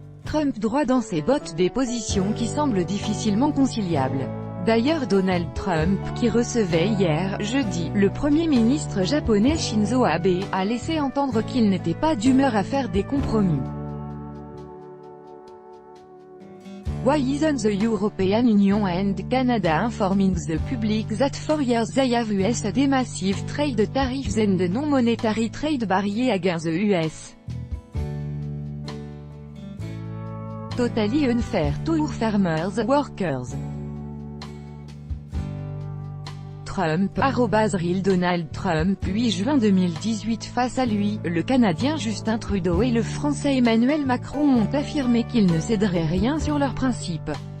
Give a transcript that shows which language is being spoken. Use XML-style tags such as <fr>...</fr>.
<fr>Trump droit dans ses bottes des positions qui semblent difficilement conciliables. D'ailleurs Donald Trump, qui recevait hier, jeudi, le Premier ministre japonais Shinzo Abe, a laissé entendre qu'il n'était pas d'humeur à faire des compromis.</fr> <en>Why isn't the European Union and Canada informing the public that for years they have used the massive trade tariffs and the non-monetary trade barriers against the US? Totally unfair to our farmers, workers.</en> <fr>Trump, @real Donald Trump, 8 juin 2018. Face à lui, le Canadien Justin Trudeau et le Français Emmanuel Macron ont affirmé qu'ils ne céderaient rien sur leurs principes.</fr>